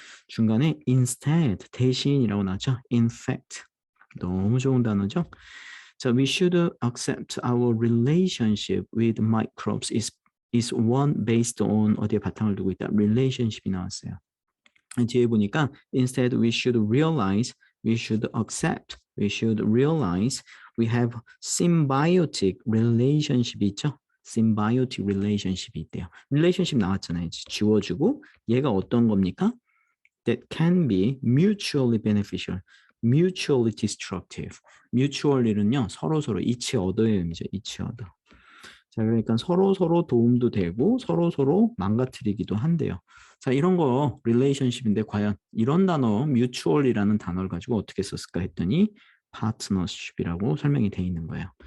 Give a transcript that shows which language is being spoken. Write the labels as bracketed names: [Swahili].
[Korean] 중간에 instead 대신이라고 나왔죠. [English] in fact [Korean] 너무 좋은 단어죠. [English] 자, we should accept our relationship with microbes is one based on [Korean] 어디에 바탕을 두고 있다. relationship이 나왔어요. 뒤에 보니까 [English] instead we should realize, we should accept, we should realize we have symbiotic relationship이 있죠. [Korean] symbiotic relationship이 있대요. relationship 나왔잖아요. 지워주고 얘가 어떤 겁니까? [English] that can be mutually beneficial, mutually destructive. [Korean] mutually는요. 서로서로 each other의 의미죠. each other. 자, 그러니까 서로서로 도움도 되고 서로서로 망가뜨리기도 한대요. 자, 이런 거 relationship인데 과연 이런 단어 mutual이라는 단어를 가지고 어떻게 썼을까 했더니 partnership이라고 설명이 돼 있는 거예요.